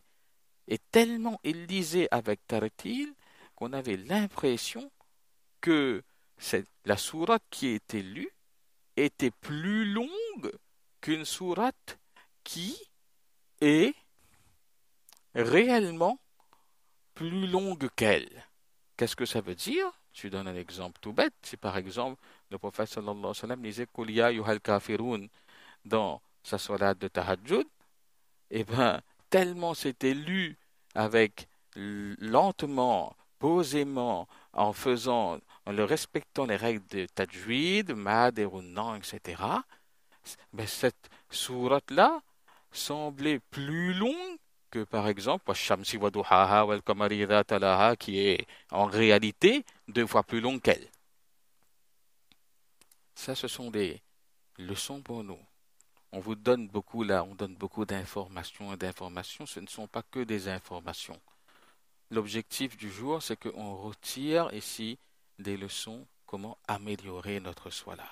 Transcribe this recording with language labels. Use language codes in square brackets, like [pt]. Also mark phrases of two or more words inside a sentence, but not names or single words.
[fr] Et tellement il lisait avec tartil qu'on avait l'impression que la sourate qui était lue était plus longue qu'une sourate qui est réellement plus longue qu'elle. Qu'est-ce que ça veut dire? Je donne un exemple tout bête. Si par exemple le prophète [ar] صلى الله عليه وسلم [fr] disait [ar] قل يا أيها الكافرون [fr] dans sa sourate de tahajjud, eh bien, tellement c'était lu avec lentement, posément, en le respectant les règles de tajwid, mad et runnan, etc. Mais cette sourate-là semblait plus longue que par exemple [ar] والشمس وضحاها والقمر إذا تلاها, [fr] qui est en réalité 2 fois plus longue qu'elle. Ça, ce sont des leçons pour nous. On vous donne beaucoup là, on donne beaucoup d'informations et d'informations. Ce ne sont pas que des informations. L'objectif du jour, c'est qu'on retire ici des leçons comment améliorer notre salat.